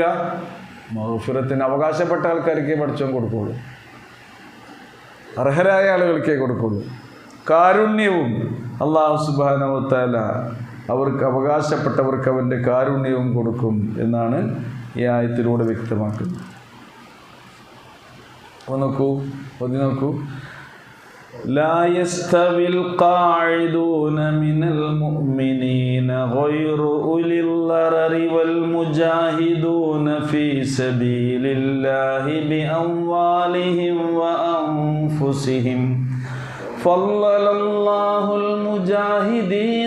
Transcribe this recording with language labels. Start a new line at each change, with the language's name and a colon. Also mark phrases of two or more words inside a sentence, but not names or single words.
Malayalam: മഗ്ഫിറത്തിന് അവകാശപ്പെട്ട ആൾക്കാർക്കേ പഠിച്ചോൻ കൊടുക്കുള്ളൂ, അർഹരായ ആളുകൾക്കേ കൊടുക്കുള്ളൂ. കാരുണ്യവും
Arabic: الله سبحانه وتعالى
Malayalam: അവർക്ക് അവകാശപ്പെട്ടവർക്ക് അവൻ്റെ കാരുണ്യവും കൊടുക്കും എന്നാണ് ഈ ആയത്തിലൂടെ വ്യക്തമാക്കുന്നത്. നോക്കൂ, നോക്കൂ.
Arabic: لا يستوي القاعدون من المؤمنين غير أولي الضرر والمجاهدون في سبيل الله بأموالهم وأنفسهم فضل الله المجاهدين